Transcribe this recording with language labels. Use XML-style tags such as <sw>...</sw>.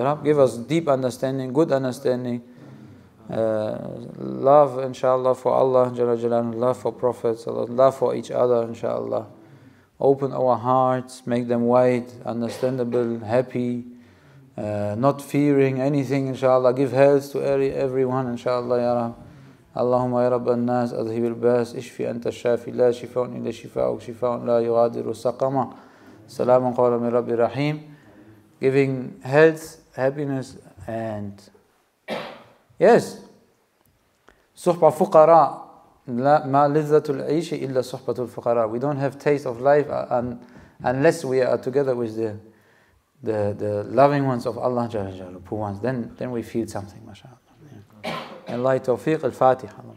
<en>Ya Rab, give us deep understanding, good understanding, love, inshallah, for Allah, love for prophets, love for each other, inshallah. Open our hearts, make them wide, understandable, happy, not fearing anything, inshallah. Give health to everyone, inshallah, Ya Rab.</en> <ar>اللهم يا رب الناس أذهب الباس اشفي أنت الشافي لا شفاء إلا شفاءك شفاء لا يغادر سقما سلام قولا من رب رحيم.</ar> <en>Giving health, happiness, and yes,</en> <ar>صحبة فقراء ما لذة العيش إلا صحبة الفقراء.</ar> <en>We don't have taste of life unless we are together with the loving ones of Allah Jalla Jalaluhu, poor ones. Then we feel something, mashallah. And Allah Tawfiq al-Fatiha.</en>